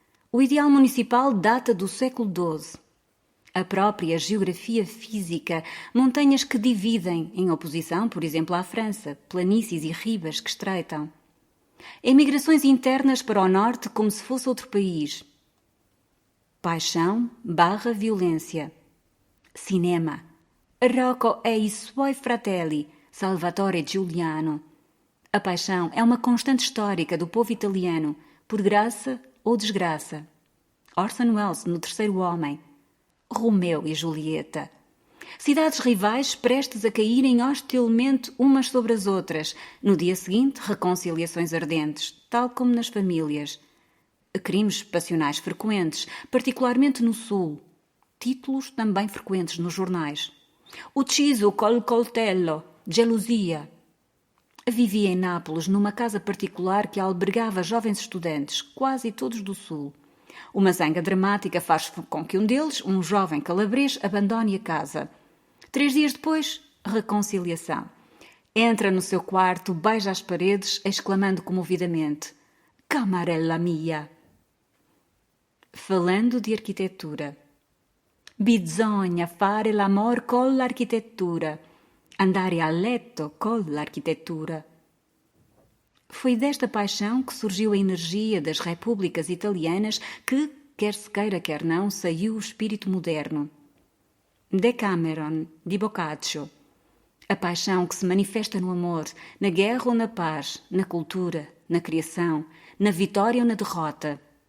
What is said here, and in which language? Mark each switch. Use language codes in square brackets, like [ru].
[pt] O ideal municipal data do século XII. A própria geografia física, montanhas que dividem, em oposição, por exemplo, à França, planícies e ribas que estreitam. Emigrações internas para o norte como se fosse outro país. Paixão / violência. Cinema. [it] Rocco e i suoi fratelli, Salvatore e Giuliano. [pt] A paixão é uma constante histórica do povo italiano, por graça ou desgraça. Orson Welles no Terceiro Homem. Romeu e Julieta. Cidades rivais prestes a caírem hostilmente umas sobre as outras. No dia seguinte, reconciliações ardentes, tal como nas famílias. Crimes passionais frequentes, particularmente no Sul. Títulos também frequentes nos jornais. [it] Ucciso col coltello, gelosia. [pt] Vivia em Nápoles, numa casa particular que albergava jovens estudantes, quase todos do Sul. Uma zanga dramática faz com que um deles, um jovem calabrês, abandone a casa. 3 dias depois, reconciliação. Entra no seu quarto, beija as paredes, exclamando comovidamente: [it] "Camarella mia!" [pt] Falando de arquitetura. [it] Bisogna fare l'amor con l'architettura. Andare a letto con l'architettura. [pt] Foi desta paixão que surgiu a energia das repúblicas italianas que, quer se queira, quer não, saiu o espírito moderno. Decameron, de Boccaccio. A paixão que se manifesta no amor, na guerra ou na paz, na cultura, na criação, na vitória ou na derrota.